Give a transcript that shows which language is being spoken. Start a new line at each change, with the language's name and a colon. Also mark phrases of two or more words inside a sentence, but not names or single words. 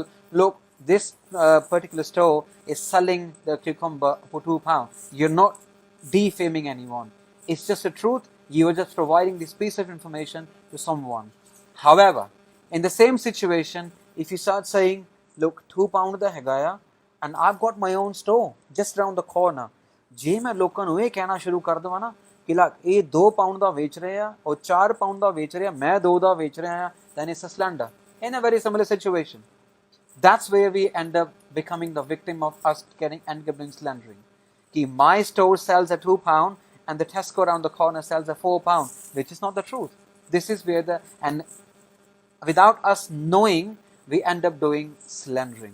English: Look, this particular store is selling the cucumber for £2. You're not defaming anyone. It's just the truth. You are just providing this piece of information to someone. However, in the same situation, if you start saying, look, £2
Punjabi: ਦਾ ਹੈਗਾ ਆ,
English: and I've got my own store just around the corner,
Punjabi: ਜੇ ਮੈਂ ਲੋਕਾਂ ਨੂੰ ਇਹ ਕਹਿਣਾ ਸ਼ੁਰੂ ਕਰ ਦੇਵਾਂ ਨਾ ਕਿ ਲੱਗ ਇਹ £2 ਦਾ ਵੇਚ ਰਹੇ ਆ ਔਰ £4 ਦਾ ਵੇਚ ਰਿਹਾ, ਮੈਂ 2 ਦਾ ਵੇਚ ਰਿਹਾ ਆ,
English: then it's a slander. In a very similar situation, that's where we end up becoming the victim of us end up doing slandering. Ki my store sells at £2 and the Tesco around the corner sells at £4, which is not the truth. This is where and without us knowing, we end up doing slandering.